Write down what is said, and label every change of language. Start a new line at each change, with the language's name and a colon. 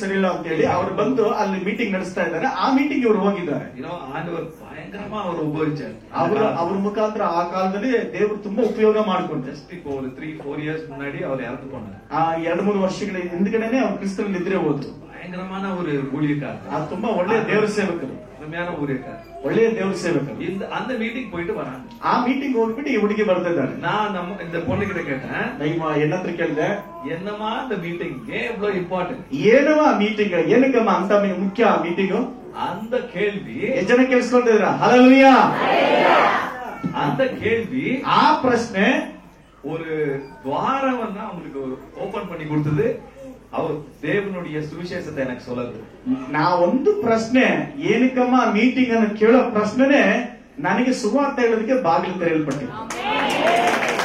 Kannada: ಸೆರಿಲೋ ಅಂತ ಹೇಳಿ ಅವರು ಬಂದು ಅಲ್ಲಿ ಮೀಟಿಂಗ್ ನಡೆಸ್ತಾ ಇದ್ದಾರೆ. ಆ ಮೀಟಿಂಗ್ ಇವರು ಹೋಗಿದ್ದಾರೆ.
Tamil: ஆண்டவர் பயங்கரமா அவர் உபயோகிச்சார்.
Kannada: ಅವ್ರ ಮುಖಾಂತರ ಆ ಕಾಲದಲ್ಲಿ ದೇವರು ತುಂಬಾ ಉಪಯೋಗ ಮಾಡ್ಕೊಂಡ್ರು.
Tamil: ಜಸ್ಟ್ இப்போ ஒரு 3-4 இயர்ஸ் முன்னாடி அவர் இறந்து போனார்.
Kannada: 2-3 ವರ್ಷಗಳ ಹಿಂದ್ಗಡೆನೆ ಅವ್ರು ಕ್ರಿಸ್ತನಲ್ಲಿ ನಿದ್ರೆ ಹೋದ್ರು.
Tamil: பயங்கரமான ஒரு ஊழியக்காரர்,
Kannada: அது ತುಂಬಾ ಒಳ್ಳೆಯ ದೇವರ ಸೇವಕರು,
Tamil: உண்மையான ஊழியக்காரர்,
Kannada: ಒಳ್ಳೆಯ ದೇವರ ಸೇವಕರು.
Tamil: அந்த மீட்டிங் போயிட்டு வராங்க.
Kannada: ಆ ಮೀಟಿಂಗ್ ಹೋಗ್ಬಿಟ್ಟು ಈ ಹುಡುಗಿ ಬರ್ತಿದ್ದಾರೆ.
Tamil: நான் இந்த பொண்ணு கிட்ட கேட்டேன்,
Kannada: ಹೆಣ್ಣತ್ರ ಕೇಳಿದೆ,
Tamil: என்னமா இந்த மீட்டிங் ஏன் இவ்வளவு இம்பார்ட்டன்ட்?
Kannada: ಏನವ ಮೀಟಿಂಗ್, ಏನಕ್ಕಮ್ಮ ಅಂತ ಮುಖ್ಯ ಆ ಮೀಟಿಂಗ್?
Tamil: அந்த கேள்வி
Kannada: ಎಷ್ಟು ಜನ ಕೇಳಿಸ್ಕೊಂಡಿದ್ರ? ಹಲ್ಲೆಲೂಯಾ.
Tamil: அந்த கேள்வி,
Kannada: ಆ ಪ್ರಶ್ನೆ
Tamil: ஒரு துவாரவನ್ನ அவங்களுக்கு ஓபன் பண்ணி கொடுத்தது. அவர் தேவனுடைய சுவிசேஷத்தை எனக்கு சொல்லது.
Kannada: ನಾ ಒಂದು ಪ್ರಶ್ನೆ, ಏನಕ್ಕಮ್ಮ ಮೀಟಿಂಗ್ ಅನ್ನು ಕೇಳೋ ಪ್ರಶ್ನೆನೆ ನನಗೆ ಸುವಾರ್ತೆ ಹೇಳೋದಕ್ಕೆ ಬಾಗಿಲು ತೆರೆಯಲ್ಪಟ್ಟಿದೆ.